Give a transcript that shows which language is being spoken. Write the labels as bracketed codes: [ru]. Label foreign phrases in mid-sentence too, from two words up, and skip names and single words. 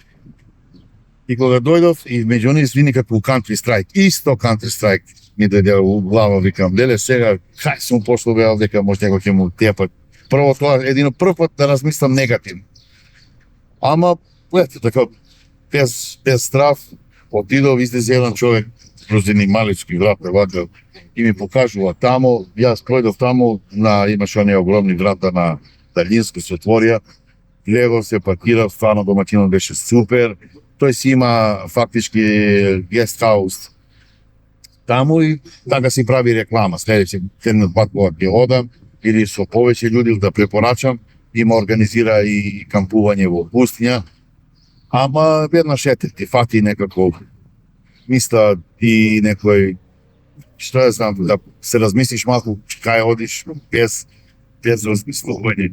[mk] И кога дојдов и меѓу оние зидини како Country Strike, исто Country Strike ми дојде у глава, викам, леле сега, кај сум пошло беал, дека може некој ќе му тепат. Прво тоа, прв пат да размислам негативно. Ама, ето, така, без страв, отидов, излезе еден човек, кроз едни малички врата овакав и ми pokažува тамо, јас пројдов тамо, имаше оние огромни врата на далинско се отворија, легов се, паркирав, стварно домаќинот беше супер, тој си има фактички гестхаус таму и така си прави реклама, следеće следниот пат кога ќе одам или со повеќе луѓе да препорачам, има организира и кампување во пустиња, ама веднаш ете ти фати некако мисла и некој, што ја знам, да се размислиш малку кај одиш без размислување.